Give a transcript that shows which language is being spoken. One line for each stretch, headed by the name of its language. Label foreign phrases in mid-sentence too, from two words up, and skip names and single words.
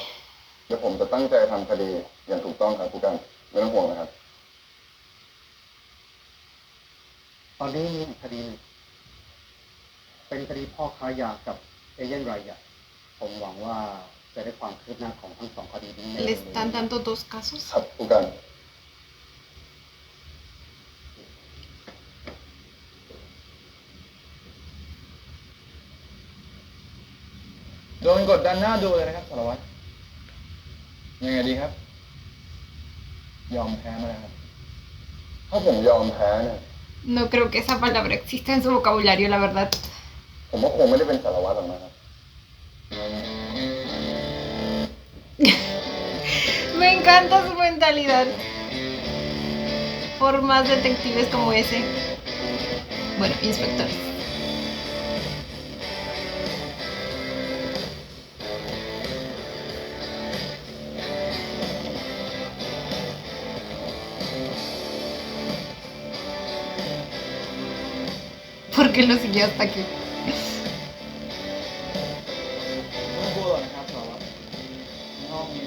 Thai: เดี๋ยวผมจะตั้งใจทำคดีอย่างถูกต้องครับผู้การไม่ต้องห่วงนะครับ ตอนนี้มีอีกคดีหนึ่งเป็นคดีพ่อค้ายากับเอเย่นรายใหญ่ผมหวังว่าจะได้ความคืบหน้าของทั้งสองคดีนี้ใน
Spanish: ¿Le
Thai: เร็วๆ
Spanish: están
Thai: นี้
Spanish: dando dos casos?
Thai: ครับผู้การ โดนกดดันหน้าดูเลยนะครับสารวัตรยังไงดีครับ ยอมแพ้มาแล้วครับ ถ้าผมยอมแพ้เนี่ย
Spanish: No creo que esa palabra exista en su vocabulario, la verdad.
Thai: ผมว่าคงไม่ได้เป็นสารวัตรหรอกนะครับ
Spanish: Me encanta su mentalidad. Por más detectives como ese. Bueno, inspectores. ¿Por qué lo siguió hasta aquí?
Thai: ไม่ต้องกลัวหรอกนะครับสารวัตรในห้อง